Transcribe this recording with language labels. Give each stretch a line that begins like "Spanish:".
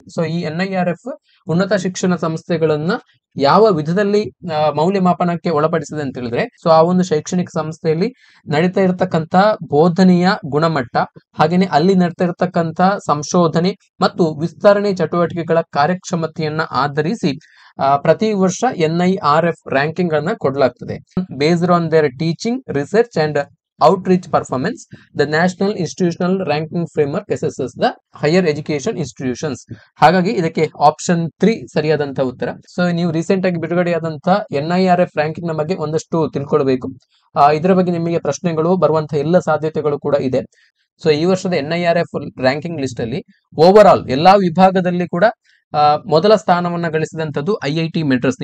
Kannada: So ಈ NIRF ಉನ್ನತ ಶಿಕ್ಷಣ ಸಂಸ್ಥೆಗಳನ್ನ ಯಾವ ವಿಧದಲ್ಲಿ ಮೌಲ್ಯಮಾಪನಕ್ಕೆ ಒಳಪಡಿಸಿದೆ ಅಂತ ಹೇಳಿದ್ರೆ, ಸೊ ಆ ಒಂದು ಶೈಕ್ಷಣಿಕ ಸಂಸ್ಥೆಯಲ್ಲಿ ನಡೀತಾ ಇರತಕ್ಕಂತ ಬೋಧನೆಯ ಗುಣಮಟ್ಟ, ಹಾಗೇನೆ ಅಲ್ಲಿ ನಡೀತಾ ಇರತಕ್ಕಂತ ಸಂಶೋಧನೆ ಮತ್ತು ವಿಸ್ತರಣೆ ಚಟುವಟಿಕೆಗಳ ಕಾರ್ಯಕ್ಷಮತೆಯನ್ನ ಆಧರಿಸಿ ಪ್ರತಿ ವರ್ಷ NIRF ರ್ಯಾಂಕಿಂಗ್ ಅನ್ನ ಕೊಡಲಾಗ್ತದೆ.
English: Based on their teaching, research and outreach performance, the national institutional ranking framework assesses the higher education institutions.
Kannada: ಹಾಗಾಗಿ ಇದಕ್ಕೆ ಆಪ್ಷನ್ 3 ಸರಿಯಾದಂತ ಉತ್ತರ. ಸೊ ನೀವು ರೀಸೆಂಟ್ ಆಗಿ ಬಿಡುಗಡೆಯಾದಂತ NIRF ರ್ಯಾಂಕಿಂಗ್ ನ ಬಗ್ಗೆ ಒಂದಷ್ಟು ತಿಳ್ಕೊಳ್ಬೇಕು. ಇದರ ಬಗ್ಗೆ ನಿಮಗೆ ಪ್ರಶ್ನೆಗಳು ಬರುವಂತಹ ಎಲ್ಲ ಸಾಧ್ಯತೆಗಳು ಕೂಡ ಇದೆ. ಸೊ ಈ ವರ್ಷದ NIRF ರ್ಯಾಂಕಿಂಗ್ ಲಿಸ್ಟ್ ಅಲ್ಲಿ ಓವರ್ ಆಲ್ ಎಲ್ಲಾ ವಿಭಾಗದಲ್ಲಿ ಕೂಡ ಮೊದಲ ಸ್ಥಾನವನ್ನ ಗಳಿಸಿದಂತದ್ದು IIT ಮೆಡ್ರಾಸ್.